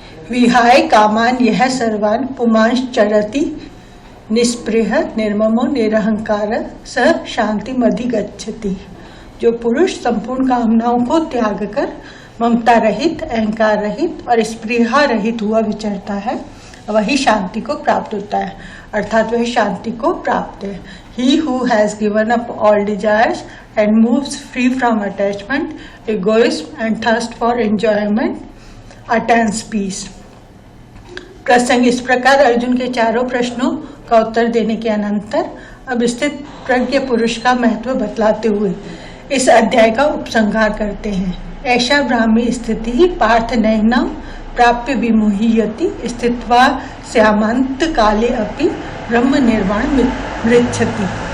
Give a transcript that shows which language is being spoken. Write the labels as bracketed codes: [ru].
[sa] विहाय कामान यह सर्वान पुमांश चरति निस्पृह निर्ममो निरहंकार स शांति मधिगच्छति। [hi] जो पुरुष संपूर्ण कामनाओं को त्याग कर ममता रहित, अहंकार रहित और स्पृहा रहित हुआ विचरता है, वही शांति को प्राप्त होता है, अर्थात वह शांति को प्राप्त है। [en] He who has given up all desires and moves free from attachment, egoism and thirst for enjoyment attains peace. [hi] प्रसंग, इस प्रकार अर्जुन के चारों प्रश्नों का उत्तर देने के अनंतर अब स्थित प्रज्ञ पुरुष का महत्व बतलाते हुए इस अध्याय का उपसंहार करते हैं। [sa] ऐसा ब्राह्मी स्थिति पार्थ नैनम प्राप्य विमुह्यति स्थित्वा श्यामंत काले अपि ब्रह्म निर्वाण मृच्छति।